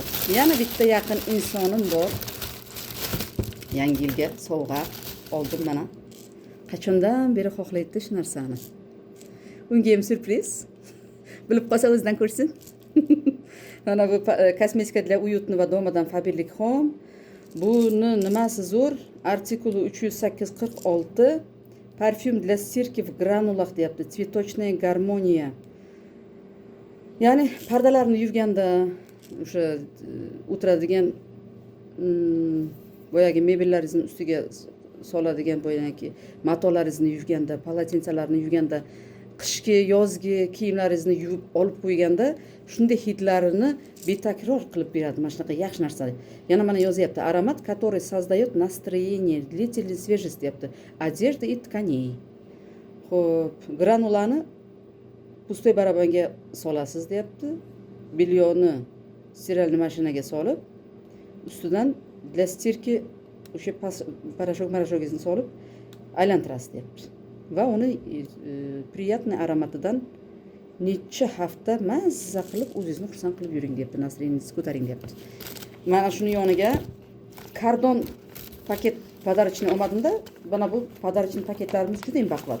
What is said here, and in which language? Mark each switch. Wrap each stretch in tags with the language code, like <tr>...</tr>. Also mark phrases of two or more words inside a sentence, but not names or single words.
<uz>Yana bitta yaqin insonim bor. Yangi yilga sovg'a oldim mana. Qachondan beri xohlaydi shu narsani. Unga ham surpriz. Bilib qolsa o'zidan ko'rsin. Mana bu kosmetika</uz> <ru>для уютного</ru> <uz>domadan Fabirlik Home. Buni nimasi zo'r? Artikuli 308-46</uz> <ru>Парфюм для стирки в гранулах</ru> <uz>deyapti.</uz> <ru>Цветочная гармония.</ru> <uz>Ya'ni pardalarni yuvganda o'sha o'tiradigan boyagi mebellaringizni ustiga soladigan boyagi matolaringizni yuvganda, polotensalarini yuvganda, qishki, yozgi kiyimlaringizni yuvib olib qo'yganda shunday hidlarini betakror qilib beradi. Mana shunaqa yaxshi narsa. Yana mana yozyapti. Aromat,</uz> <ru>который создает настроение, длительный свежесть deyapti. Одежды и тканей.</ru> <uz>Xo'p, granulani pustoy barabanga solasiz deyapti. Bilyoni stiralniy mashinaga solib, ustidan</uz> <ru>для стирки</ru> <uz>o'sha parashok-marashogingizni solib aylantirasiz deyapti. Va uni приятный aromatidan necha hafta mazza qilib o'zingizni xursand qilib yuring deyapti. Настроениеңizni ko'taring deyapti. Mana shuni yoniga kardon paket podarочный olmadimda, mana bu podarочный paketlarimiz juda ham baquvvat.</uz>